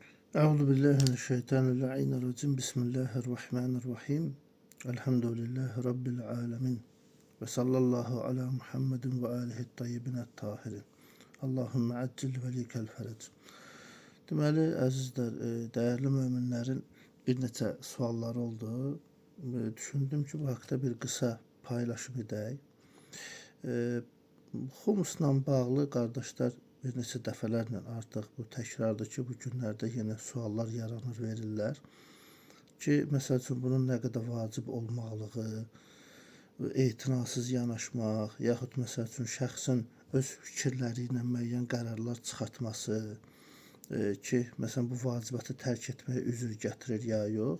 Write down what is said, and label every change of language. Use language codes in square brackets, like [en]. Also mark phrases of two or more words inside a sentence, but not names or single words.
[ar] أعوذ بالله من الشيطان الرجيم. بسم الله الرحمن الرحيم. الحمد لله رب العالمين. وصلى الله على محمد وآله الطيبين الطاهرين. اللهم عجل لوليك الفرج. [az] Deməli, əzizlər, dəyərli möminlərin bir neçə sualları oldu. Düşündüm ki, bu haqda bir qısa paylaşım edək. Xumusla bağlı qardaşlar bir neçə dəfələrlə artıq bu təkrardır ki, bu günlərdə yenə suallar yaranır, verirlər ki, məsəl üçün bunun nə qədər vacib olmaqlığı, etinasız yanaşmaq, yaxud məsəl üçün şəxsin öz fikirləri ilə müəyyən qərarlar çıxartması ki, məsələn bu vacibatı tərk etməyə üzr gətirir ya yox.